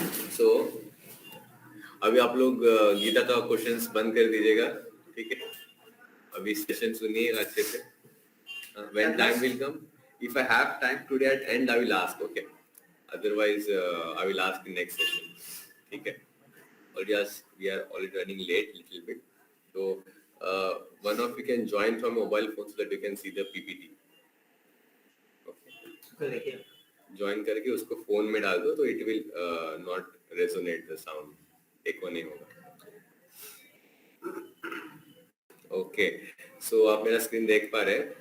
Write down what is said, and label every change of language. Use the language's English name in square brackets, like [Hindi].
[Hindi] So अभी आप लोग गीता का क्वेश्चंस बंद कर दीजिएगा, ठीक है? अभी सेशन सुनिए अच्छे से. [English] When time will come, if I have time today at end, I will ask. Okay. Otherwise, I will ask in next session. [Hindi] ठीक है? [English] Or yes, we are already running late little bit. So one of you can join from mobile phone so that you can see the PPT. Okay. [Hindi] Join करके उसको phone में डाल दो तो [English] it will not resonate the sound. [Hindi] एको नहीं होगा. [English] Okay. [Hindi] So आप मेरा स्क्रीन देख पा रहे हैं.